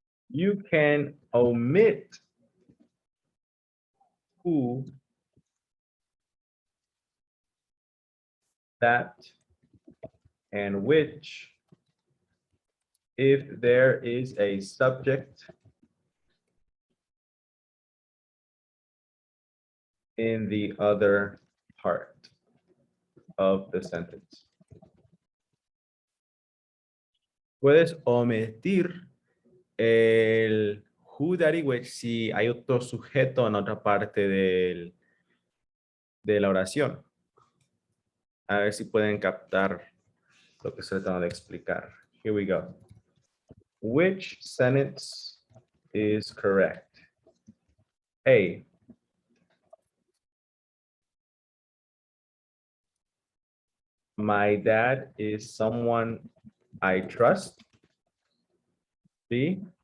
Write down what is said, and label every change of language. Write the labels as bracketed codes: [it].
[en] You can omit who, that, and which if there is a subject in the other part of the sentence. [es] Puedes omitir el who, that y which si hay otro sujeto en otra parte de la oración. A ver si pueden captar lo que estoy tratando de explicar. [en] Here we go. Which sentence is correct? A. My dad is someone I trust. B.